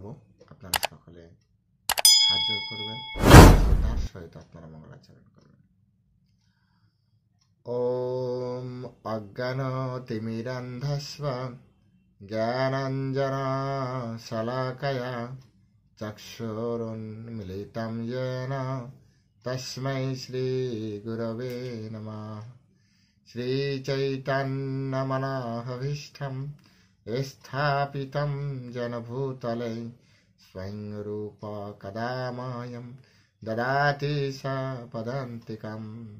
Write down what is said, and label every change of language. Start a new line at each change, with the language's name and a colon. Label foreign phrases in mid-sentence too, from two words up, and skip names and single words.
Bangla: আপনারা সকলে হাত জোড় করবেন, শ্রদ্ধার সহিত আপনারা মঙ্গলাচরণ করবেন।
Sanskrit: ওম অজ্ঞানতিমিরান্ধস্ব জ্ঞানাঞ্জনা শলাকয়া চক্ষুরুন্মিলিतं येन तस्मै श्रीगुरवे नमः। श्रीचैतन्यमनोभीष्टं स्थापितं जनभूतले स्वयं रूप कदा मह्यं ददाति पदान्तिकम्।